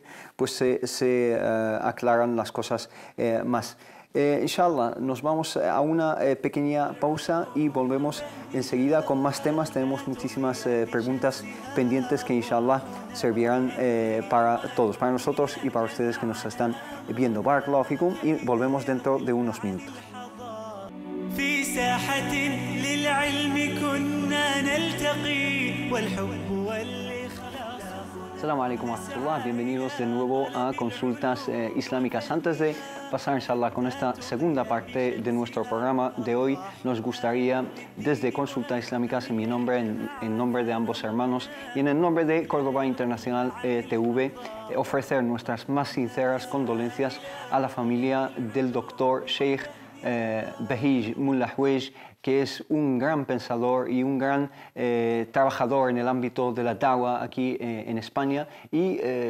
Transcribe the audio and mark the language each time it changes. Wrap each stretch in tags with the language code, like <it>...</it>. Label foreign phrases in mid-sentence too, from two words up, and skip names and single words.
<es>Pues se aclaran las cosas más. Inshallah, nos vamos a una pequeña pausa y volvemos enseguida con más temas. Tenemos muchísimas preguntas pendientes que inshallah servirán para todos, para nosotros y para ustedes que nos están viendo.</es> <ar>بارك الله فيكم,</ar> <es>y volvemos dentro de unos minutos.</es> <ar>السلام عليكم ورحمة الله,</ar> <es>bienvenidos de nuevo a Consultas Islámicas. Antes de pasar, inshallah, con esta segunda parte de nuestro programa de hoy, nos gustaría, desde Consultas Islámicas, en mi nombre, en nombre de ambos hermanos y en el nombre de Córdoba Internacional TV, ofrecer nuestras más sinceras condolencias a la familia del doctor Sheikh Bahij Mullah Hwej, que es un gran pensador y un gran trabajador en el ámbito de la da'wah aquí en España y</es>